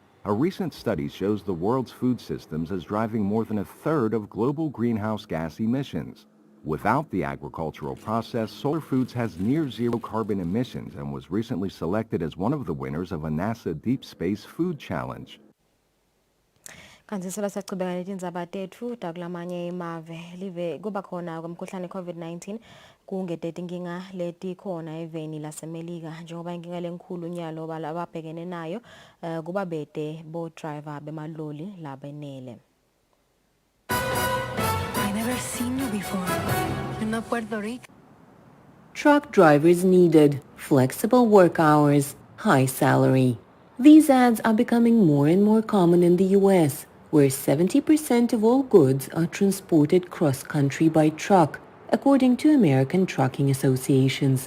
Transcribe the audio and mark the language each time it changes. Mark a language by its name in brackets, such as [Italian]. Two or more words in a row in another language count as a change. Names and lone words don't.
[English] A recent study shows the world's food systems as driving more than a third of global greenhouse gas emissions. Without the agricultural process, Solar Foods has near zero carbon emissions and was recently selected as one of the winners of a NASA Deep Space Food Challenge. [Swati] Kanti siyachubeka netindzaba tethu takulamanye imave live kuba khona kwemkhuhlane COVID-19 kungedete inkinga letikhona eveni lasemelika njengoba inkinga lenkulu nyalo ababhekene nayo kuba bede bo driver bemaloli labenele. [English] I never seen you before. You're not Puerto Rico. Truck drivers needed, flexible work hours, high salary. These ads are becoming more and more common in the U.S., where 70% of all goods are transported cross-country by truck, according to American trucking associations.